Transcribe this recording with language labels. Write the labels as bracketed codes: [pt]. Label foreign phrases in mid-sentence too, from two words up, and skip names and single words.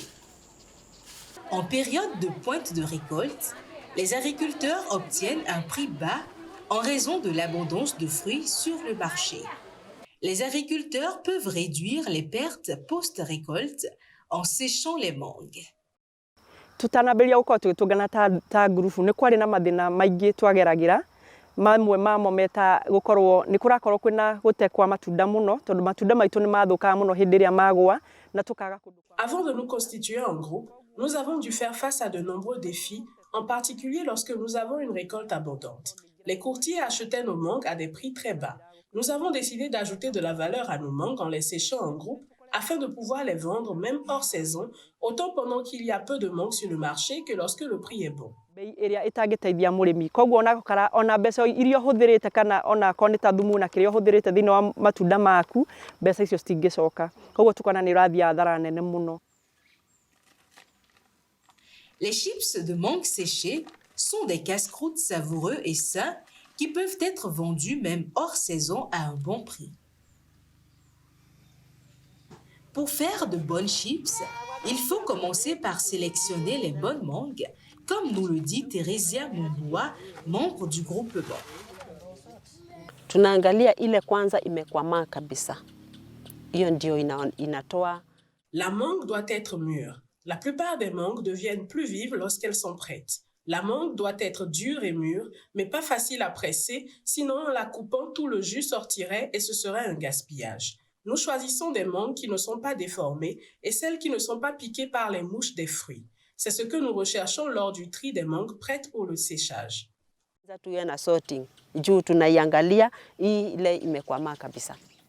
[fr] En période de pointe de récolte, les agriculteurs obtiennent un prix bas en raison de l'abondance de fruits sur le marché. Les agriculteurs peuvent réduire les pertes post-récolte en séchant les mangues. [ki] Tutanambĩrĩria gũkorwo tũgĩtũngana ta ngurubu nĩ kwarĩ na mathĩna maingĩ twageragira mamwe mamo meta gũkorwo nĩ kũrakorwo kwĩna gũte kwa matunda mũno tondũ matunda maitũ nĩ mathũkaga mũno hĩndĩ ĩrĩa magwa na tũkaga kũndũ. [fr] Avant de nous constituer en groupe, nous avons dû faire face à de nombreux défis, en particulier lorsque nous avons une récolte abondante. Les courtiers achetaient nos mangues à des prix très bas. Nous avons décidé d'ajouter de la valeur à nos mangues en les séchant en groupe afin de pouvoir les vendre même hors saison, autant pendant qu'il y a peu de mangues sur le marché que lorsque le prix est bon. [ki] Ĩrĩa ĩtangĩteithia mũrĩmi koguo ona mbeca iria ũhũthĩrĩte kana ona akorwo nĩ ta thumu na kĩrĩa ũhũthĩrĩte thĩinĩ wa matunda maku mbeca icio citingĩcoka koguo tukona nĩ ũrathiĩ hathara nene mũno. [fr] Les chips de mangue séchées sont des casse-croûtes savoureux et sains qui peuvent être vendus même hors saison à un bon prix. Pour faire de bonnes chips, il faut commencer par sélectionner les bonnes mangues, comme nous le dit Theresia Mumbua, membre du groupement. [sw] Tunaangalia ile kwanza imekomaa kabisa. Hiyo ndio inatoa. [fr] La mangue doit être mûre. La plupart des mangues deviennent plus vives lorsqu'elles sont prêtes. La mangue doit être dure et mûre, mais pas facile à presser, sinon en la coupant, tout le jus sortirait et ce serait un gaspillage. Nous choisissons des mangues qui ne sont pas déformées et celles qui ne sont pas piquées par les mouches des fruits. C'est ce que nous recherchons lors du tri des mangues prêtes pour le séchage. [sw] Tuwe na sorting. Juu tunaiangalia ile imekomaa kabisa.